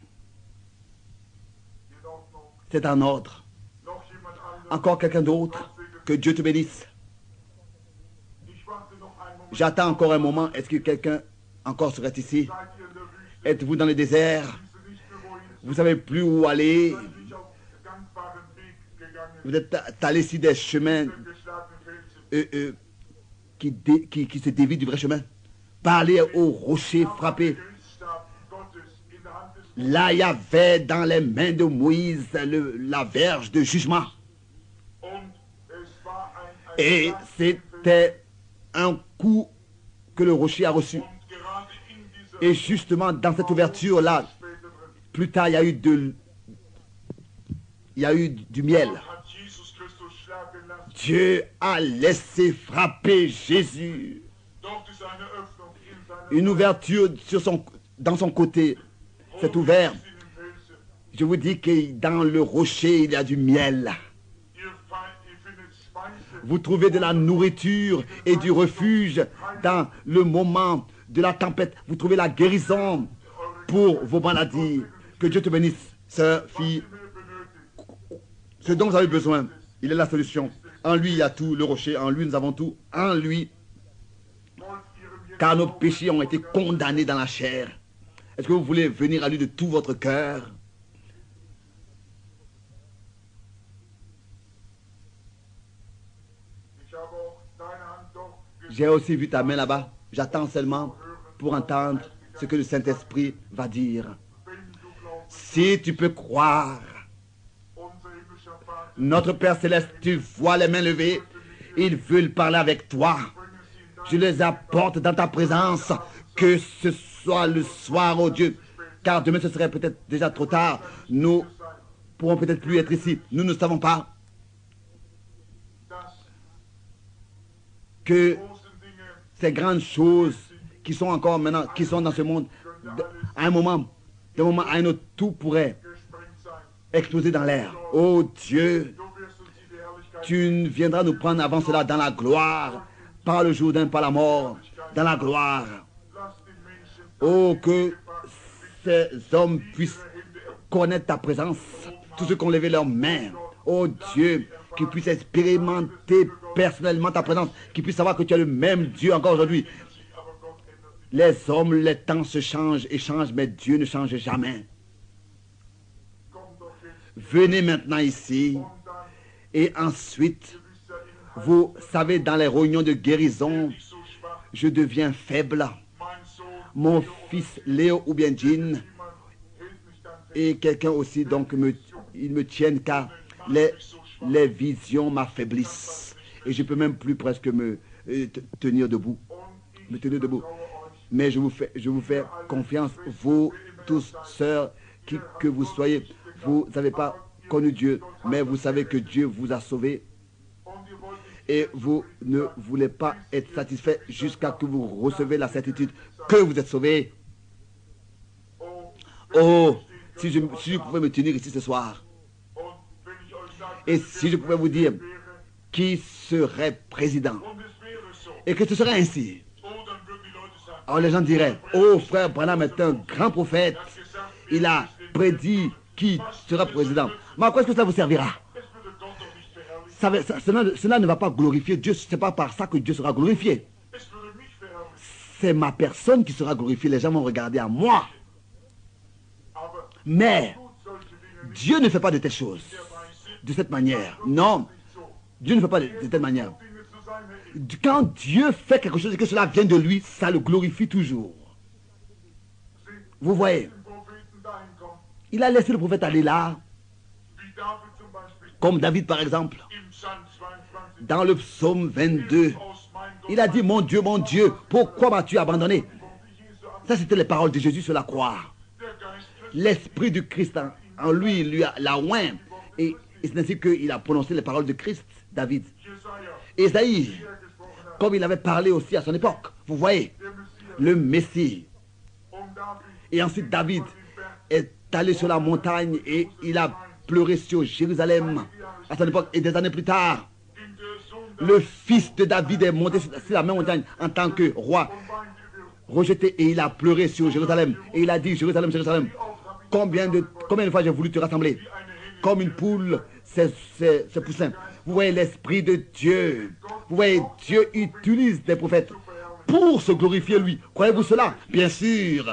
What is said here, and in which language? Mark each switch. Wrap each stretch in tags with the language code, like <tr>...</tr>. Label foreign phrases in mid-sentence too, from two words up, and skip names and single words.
<fr>C'est un ordre. Encore quelqu'un d'autre? Que Dieu te bénisse.</fr> <de>Ich warte noch einen Moment.</de> <fr>J'attends encore un moment. Est-ce que quelqu'un encore serait ici?</fr> <de>Seid ihr in der Wüste?</de> <fr>Êtes-vous dans le désert?</fr> <de>Wisst ihr nicht mehr, wohin?</de> <fr>Vous ne savez plus où aller?</fr> <de>Seid ihr nicht auf gangbaren Weg gegangen?</de> <fr>Vous êtes allé sur des chemins</fr> <de>Den geschlagenen Felsen.</de> <fr>qui se dévient du vrai chemin. Parlez au rocher frappé.</fr> <de>Gerichtsstab Gottes in der Hand des</de> <fr>Là, il y avait dans les mains de Moïse la verge de jugement.</fr> <de>Und es war ein</de> <fr>Et</fr> <de>Schlag</de> <fr>c'était un coup que le rocher a reçu.</fr> <de>und gerade in dieser</de> <fr>Et justement, dans cette ouverture-là,</fr> <de>späteren</de> <fr>plus tard, il y a eu du miel.</fr> <de>hat Jesus Christus schlagen lassen.</de> <fr>Dieu a laissé frapper Jésus.</fr> <de>Dort ist eine Öffnung in seiner</de> <fr>Une ouverture dans son côté. C'est ouvert.</fr> <de>in dem Felsen.</de> <fr>Je vous dis que dans le rocher, il y a du miel.</fr> <de>Ihr findet Speise</de> <fr>Vous trouvez de la nourriture et du refuge dans le moment de la tempête. Vous trouvez la guérison pour vos maladies. Que Dieu te bénisse, sœur, fille. Ce dont vous avez besoin, il est la solution. En lui, il y a tout, le rocher. En lui, nous avons tout. En lui, car nos péchés ont été condamnés dans la chair. Est-ce que vous voulez venir à lui de tout votre cœur?</fr> <de>Ich habe auch deine Hand dort</de> <fr>J'ai aussi vu ta main là-bas. J'attends seulement pour entendre ce que le Saint-Esprit va dire.</fr> <de>wenn du glaubst.</de> <fr>Si tu peux croire,</fr> <de>Unser himmlischer Vater,</de> <fr>notre Père Céleste, tu vois les mains levées. Ils veulent parler avec toi. Je les apporte dans ta présence. Que ce soit le soir, oh Dieu. Car demain, ce serait peut-être déjà trop tard. Nous pourrons peut-être plus être ici. Nous ne savons pas</fr> <de>dass</de> <fr>que</fr> <de>großen Dinge</de> <fr>ces grandes choses qui sont encore maintenant, qui sont dans ce monde, à un moment, d'un moment à un autre, tout pourrait</fr> <de>gesprengt sein.</de> <fr>exploser dans l'air. Oh Dieu,</fr> <de>Du wirst uns die Herrlichkeit</de> <fr>tu viendras nous prendre avant cela dans la gloire, par le Jourdain, par la mort, dans la gloire.</fr> <de>lass den Menschen</de> <fr>Oh, que ces hommes puissent connaître ta présence, tous ceux qui ont levé leurs mains. Oh Dieu, qu'ils puissent expérimenter personnellement ta présence, qu'ils puissent savoir que tu es le même Dieu encore aujourd'hui.</fr> <de>aber Gott ändert sich.</de> <fr>Les hommes, les temps se changent et changent, mais Dieu ne change jamais.</fr> <de>Komm doch jetzt</de> <fr>Venez maintenant ici</fr> <de>und dann</de> <fr>et ensuite,</fr> <de>wisst ihr in</de> <fr>vous savez, dans les réunions de guérison,</fr> <de>ich so schwach.</de> <fr>je deviens faible.</fr> <de>Mein Sohn,</de> <fr>Mon fils Léo ou bien Jean</fr> <de>jemand hält mich dann fest.</de> <fr>et quelqu'un aussi, donc ils me tiennent car les visions m'affaiblissent. Et je ne peux même plus presque me tenir debout.</fr> <de>Und</de> <fr>Me</fr> <de>ich</de> <fr>tenir debout.</fr> <de>vertraue euch.</de> <fr>Mais je vous fais confiance, vous tous, sœurs, qui que vous soyez. Vous n'avez pas connu Dieu, mais vous savez que Dieu vous a sauvé.</fr> <de>Und ihr wollt nicht</de> <fr>Et vous ne voulez pas être satisfait jusqu'à que vous recevez la certitude que vous êtes sauvé. oh, Oh, si je pouvais me tenir ici ce soir,</fr> <de>und wenn ich euch sage,</de> <fr>et si je pouvais vous dire</fr> <de>wäre,</de> <fr>qui serait président,</fr> <de>und es wäre so,</de> <fr>et que ce serait ainsi,</fr> <de>oh, dann würden die Leute sagen,</de> <fr>alors les gens diraient, oh frère Branham est un grand prophète,</fr> <de>er hat gesagt,</de> <fr>il a prédit qui sera président. Mais à quoi est-ce que ça vous servira?</fr> <de>es würde Gott doch nicht verherrlichen,</de> <fr>Cela ne va pas glorifier Dieu, ce n'est pas par ça que Dieu sera glorifié.</fr> <de>es würde mich verherrlichen.</de> <fr>C'est ma personne qui sera glorifiée, les gens vont regarder à moi.</fr> <de>Aber</de> <fr>Mais</fr> <de>tut solche Dinge nicht</de> <fr>Dieu ne fait pas de telles choses</fr> <de>der Weise,</de> <fr>de cette manière. Non,</fr> <de>nicht so.</de> <fr>Dieu ne fait pas de telle manière.</fr> <de>Dinge zu seiner Ehre.</de> <fr>Quand Dieu fait quelque chose et que cela vient de lui, ça le glorifie toujours. Vous voyez,</fr> <de>Den Propheten dahin kommt,</de> <fr>il a laissé le prophète aller là,</fr> <de>wie David zum Beispiel,</de> <fr>comme David par exemple,</fr> <de>im Psalm 22,</de> <fr>dans le psaume 22.</fr> <de>aus mein Gott,</de> <fr>Il a dit, mon Dieu, pourquoi m'as-tu abandonné?</fr> <de>Jesu an,</de> <fr>Ça, c'était les paroles de Jésus sur la croix.</fr> <de>der Geist Christi,</de> <fr>L'Esprit du Christ en lui, lui l'a oint. Et c'est ainsi qu'il a prononcé les paroles de Christ, David.</fr> <de>Jesaja,</de> <fr>Ésaïe,</fr> <de>der gesprochen hat,</de> <fr>comme il avait parlé aussi à son époque. Vous voyez,</fr> <de>der Messias,</de> <fr>le Messie.</fr> <de>und David,</de> <fr>Et ensuite, David est allé sur la montagne et il a pleuré sur Jérusalem à son époque. Et des années plus tard,</fr> <de>in der Sohn</de> <fr>le fils de David est monté sur la même montagne en tant que roi,</fr> <de>weinte über</de> <fr>rejeté, et il a pleuré sur Jérusalem. Et il a dit, Jérusalem, Jérusalem, combien de fois j'ai voulu te rassembler, comme une poule, ses poussins, Vous voyez l'Esprit de Dieu. Vous voyez, Dieu utilise des prophètes pour se glorifier lui. Croyez-vous cela? Bien sûr.</fr>